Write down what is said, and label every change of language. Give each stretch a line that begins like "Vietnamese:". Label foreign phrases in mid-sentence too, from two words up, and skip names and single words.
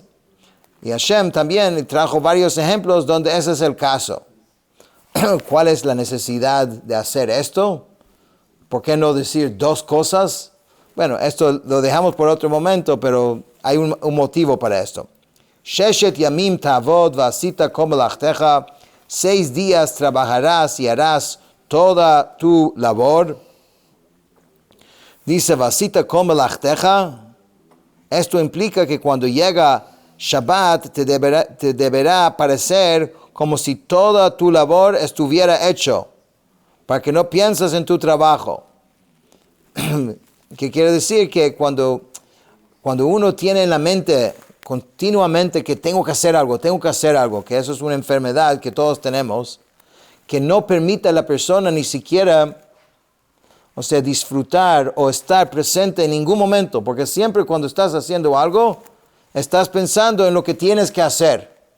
Spanish: Y Hashem también trajo varios ejemplos donde ese es el caso. ¿Cuál es la necesidad de hacer esto? ¿Por qué no decir 2 cosas? Bueno, esto lo dejamos por otro momento, pero hay un motivo para esto.
Hebrew: ששת ימים תעבד ועשית כל מלאכתך.
Spanish: 6 días trabajarás y harás toda tu labor. Dice
Hebrew: ועשית כל מלאכתך.
Spanish: Esto implica que cuando llega Shabbat te deberá parecer como si toda tu labor estuviera hecho, para que no pienses en tu trabajo. ¿Qué quiere decir? Que cuando Cuando uno tiene en la mente continuamente que tengo que hacer algo, que eso es una enfermedad que todos tenemos, que no permite a la persona ni siquiera, disfrutar o estar presente en ningún momento, porque siempre cuando estás haciendo algo, estás pensando en lo que tienes que hacer.